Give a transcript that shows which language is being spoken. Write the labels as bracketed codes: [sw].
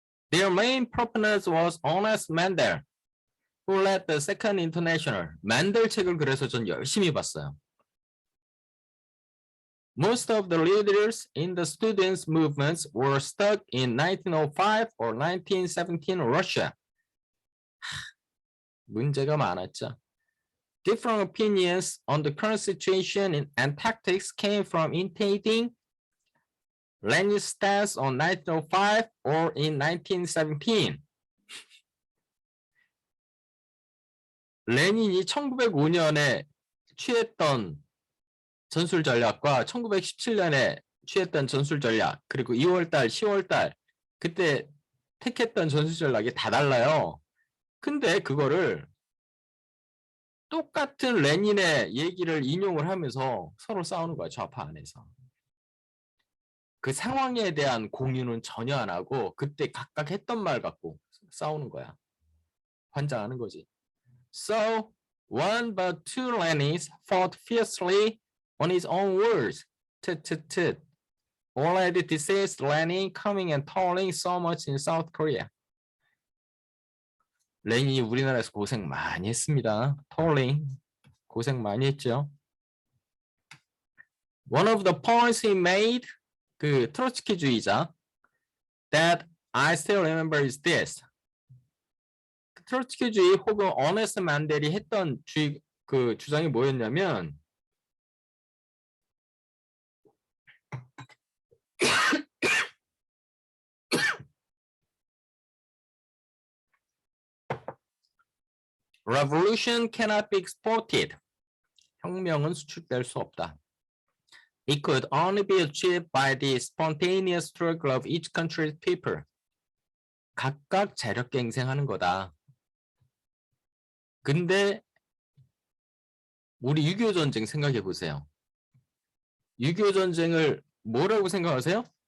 [en] Their main proponent was Ernest Mandel, who led the Second International. [ko] 만델 책을 그래서 전 열심히 봤어요. [en] Most of the leaders in the students' movements were stuck in 1905 or 1917 Russia. [ko] 문제가 많았죠. [en] Different opinions on the current situation and tactics came from imitating Lenin's stance on 1905 or in 1917. [ko] 레닌이 1905년에 취했던 전술 전략과 1917년에 취했던 전술 전략, 그리고 2월달, 10월달 그때 택했던 전술 전략이 다 달라요. 근데 그거를 똑같은 레닌의 얘기를 인용을 하면서 서로 싸우는 거야, 좌파 안에서. 그 상황에 대한 공유는 전혀 안 하고 그때 각각 했던 말 갖고 싸우는 거야. 환장하는 거지. [en] So, one but two Lenins fought fiercely on his own words. tit. Already deceased Lenin coming and toiling so much in South Korea. [ko] 레닌이 우리나라에서 고생 많이 했습니다. toiling. 고생 많이 했죠. [en] One of the points he made, [ko] 그 트로츠키주의자, [en] that I still remember is this. [ko] 트로츠키주의 혹은 어네스트 만델이 했던 그 주장이 뭐였냐면 [en] Revolution cannot be exported. [ko] 혁명은 수출될 수 없다. [en] It could only be achieved by the spontaneous struggle of each country's people. [ko] 각각 자력갱생하는 거다. 근데 우리 6.25 전쟁 생각해 보세요. 6.25 전쟁을 뭐라고 생각하세요?